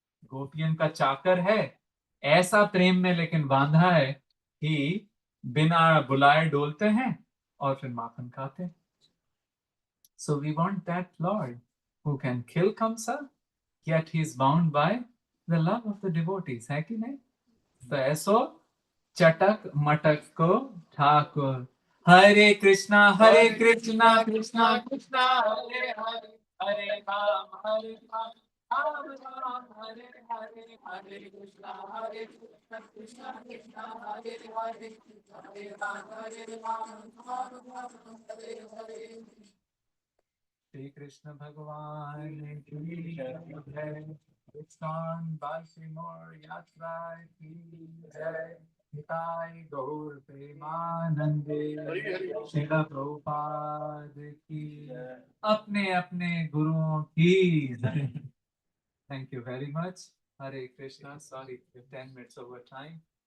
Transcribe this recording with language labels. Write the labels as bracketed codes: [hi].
[hi] गोपियन का चाकर है, ऐसा प्रेम में लेकिन बांधा है कि बिना बुलाए डोलते हैं और फिर माखन खाते हैं। [en] So we want that Lord who can kill Kamsa, yet he is bound by the love of the devotees, [hi] है कि नहीं? तो ऐसो चटक मटक को ठाकुर, हरे कृष्णा कृष्णा कृष्णा हरे हरे, हरे राम राम राम हरे हरे, हरे कृष्णा कृष्णा कृष्णा हरे हरे, हरे राम राम राम हरे हरे। श्री कृष्ण भगवान की जय, इस्कॉन बालसिनोर यात्रा की जय, निताई गौर प्रेमानंदे, श्रील प्रभुपाद की, अपने अपने गुरुओं की जय। [en] Thank you very much. Hare Krishna. Sorry, 10 minutes over time.